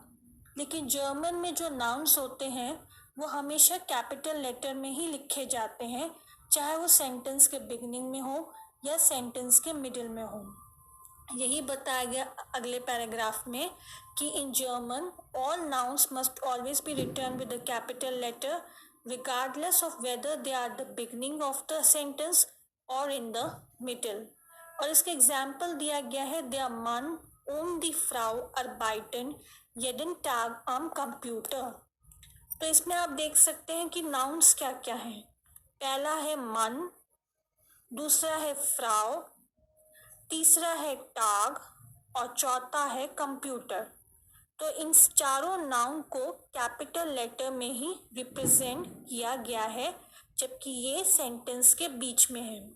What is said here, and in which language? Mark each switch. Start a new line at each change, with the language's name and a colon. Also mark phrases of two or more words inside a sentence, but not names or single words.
Hindi: लेकिन जर्मन में जो नाउन्स होते हैं वो हमेशा
English: capital letter
Hindi: में ही लिखे जाते हैं, चाहे वो सेंटेंस के बिगिनिंग में हो या सेंटेंस के मिडिल में हो। यही बताया गया अगले पैराग्राफ में कि
English: in German all nouns must always be return with a capital letter regardless of whether they are the beginning of the sentence or in the middle।
Hindi: और इसके एग्जाम्पल दिया गया है,
German: der Mann und die Frau arbeiten jeden Tag am Computer।
Hindi: तो इसमें आप देख सकते हैं कि नाउन्स क्या क्या हैं। पहला है मन, दूसरा है फ्राउ, तीसरा है टाग और चौथा है कंप्यूटर। तो इन चारों नाउन को
English: capital letter
Hindi: में ही रिप्रेजेंट किया गया है, जबकि ये सेंटेंस के बीच में है।